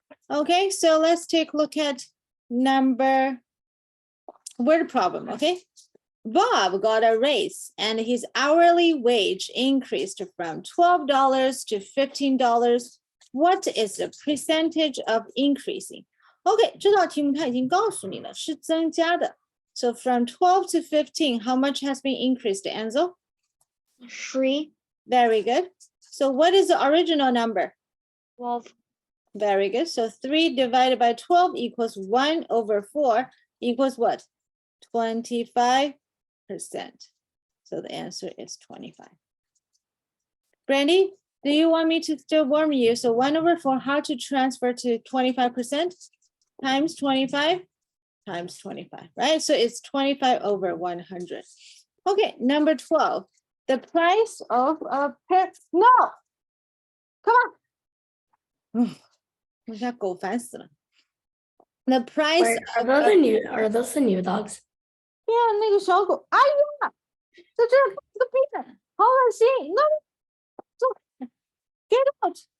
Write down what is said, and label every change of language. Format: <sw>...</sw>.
<en>Okay, so let's take a look at word problem, okay? Bob got a raise and his hourly wage increased from $12 to $15. What is the percentage of increasing?</en> <zh>Okay, 这道题目它已经告诉你了，是增加的。</zh> <en>So from 12 to 15, how much has been increased, Enzo? 3. Very good. So what is the original number? 12. Very good. So 3 divided by 12 equals 1 over 4 equals what? 25%. So the answer is 25. Brandy, do you want me to still warm you? So 1 over 4, how to transfer to 25%? Times 25 times 25, right? So it's 25 over 100. Okay, number 12. The price of a pair. No! Come on.</en> <zh>我家狗烦死了。</zh> <en>The price Wait, are those the new dogs?</en> <zh>对啊，那个小狗，哎呀，在这儿放个屁，好恶心！那走 ，</zh> <en>get out！</en>